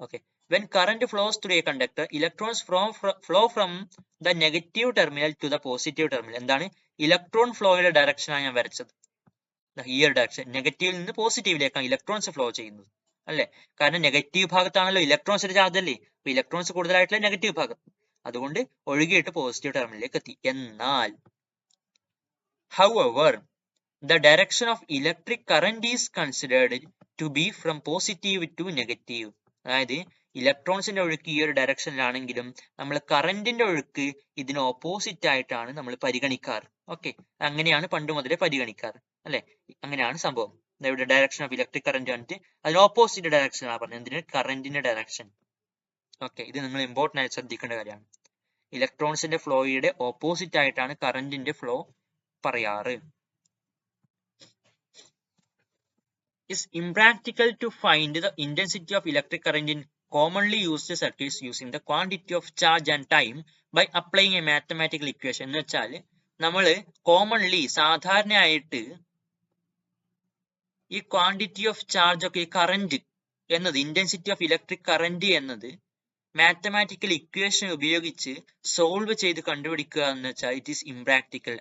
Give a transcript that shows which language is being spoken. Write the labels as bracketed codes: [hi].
[en] Okay, when current flows through a conductor, electrons flow from the negative terminal to the positive terminal. [ml] എന്താണ് electron ഫ്ലോയുടെ direction ആണ് ഞാൻ വരച്ചത്. ഈ ഒരു ഡയറക്ഷൻ നെഗറ്റീവിൽ നിന്ന് പോസിറ്റീവിലേക്കാണ് ഇലക്ട്രോൺസ് ഫ്ലോ ചെയ്യുന്നത്. അല്ലെ? കാരണം നെഗറ്റീവ് ഭാഗത്താണല്ലോ ഇലക്ട്രോൺസിന്റെ ചാർജ് അല്ലേ? അപ്പൊ ഇലക്ട്രോൺസ് കൂടുതലായിട്ടുള്ള നെഗറ്റീവ് ഭാഗത്ത്, അതുകൊണ്ട് ഒഴുകിയിട്ട് പോസിറ്റീവ് ടെർമിനലിലേക്ക് എത്തി. എന്നാൽ [en] however the direction of electric current is considered to be from positive to negative. [ml] അതായത് ഇലക്ട്രോൺസിന്റെ ഒഴുക്ക് ഈ ഒരു ഡയറക്ഷനിലാണെങ്കിലും നമ്മൾ കറന്റിന്റെ ഒഴുക്ക് ഇതിന് ഓപ്പോസിറ്റ് ആയിട്ടാണ് നമ്മൾ പരിഗണിക്കാറ്. ഓക്കെ, അങ്ങനെയാണ് പണ്ട് മുതലേ പരിഗണിക്കാറ് അല്ലെ? അങ്ങനെയാണ് സംഭവം. ഇവിടെ ഡയറക്ഷൻ ഓഫ് ഇലക്ട്രിക് കറന്റ് വന്നിട്ട് അതിന് ഓപ്പോസിറ്റ് ഡയറക്ഷൻ ആണ് പറഞ്ഞത്. എന്തിന്? കറന്റിന്റെ ഡയറക്ഷൻ. ഓക്കെ, ഇത് നിങ്ങൾ ഇമ്പോർട്ടന്റ് ആയി ശ്രദ്ധിക്കേണ്ട കാര്യമാണ്. ഇലക്ട്രോൺസിന്റെ ഫ്ലോയുടെ ഓപ്പോസിറ്റ് ആയിട്ടാണ് കറന്റിന്റെ ഫ്ലോ പറയാറ്. [en] It's impractical to find the intensity of electric current in commonly used circuits using the quantity of charge and time by applying a mathematical equation. [ml] എന്ന് വെച്ചാൽ നമ്മൾ കോമൺലി സാധാരണയായിട്ട് ഈ ക്വാണ്ടിറ്റി ഓഫ് ചാർജ് ഒക്കെ, ഈ കറന്റ് എന്നത്, intensity of electric current എന്നത് mathematical equation ഉപയോഗിച്ച് സോൾവ് ചെയ്ത് കണ്ടുപിടിക്കുക എന്ന് വെച്ചാൽ [en] It is impractical.